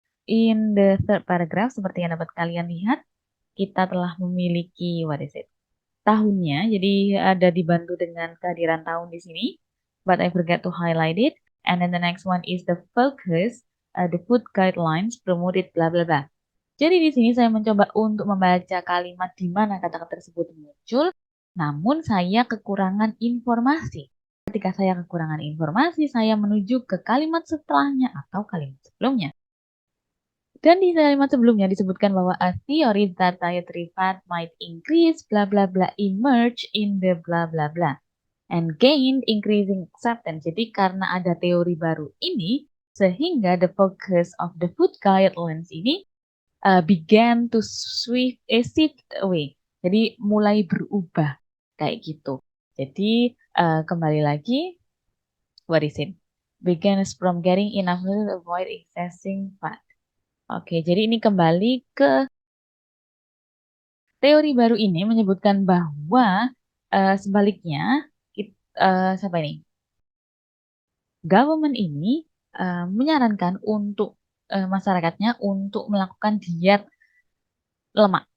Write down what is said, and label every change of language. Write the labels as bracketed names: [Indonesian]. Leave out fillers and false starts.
[English] In the third paragraph, [Indonesian] seperti yang dapat kalian lihat, kita telah memiliki, tahunnya. Jadi ada dibantu dengan kehadiran tahun di sini. [English] But I forget to highlight it. And then the next one is the focus, the food guidelines promoted bla bla bla. [Indonesian] Jadi di sini saya mencoba untuk membaca kalimat di mana kata-kata tersebut muncul, namun saya kekurangan informasi. Ketika saya kekurangan informasi, saya menuju ke kalimat setelahnya atau kalimat sebelumnya. Dan di kalimat sebelumnya disebutkan bahwa [English] a theory that dietary fat might increase bla bla bla emerge in the bla bla bla and gained increasing acceptance. [Indonesian] Jadi karena ada teori baru ini, sehingga [English] the focus of the food guidelines [Indonesian] ini [English] began to shift away. [Indonesian] Jadi mulai berubah kayak gitu. Jadi kembali lagi, [English] what is it? Begins from getting enough to avoid excessing fat. [Indonesian] Oke, jadi ini kembali ke teori baru ini menyebutkan bahwa sebaliknya siapa ini? Government ini menyarankan untuk masyarakatnya untuk melakukan diet lemak.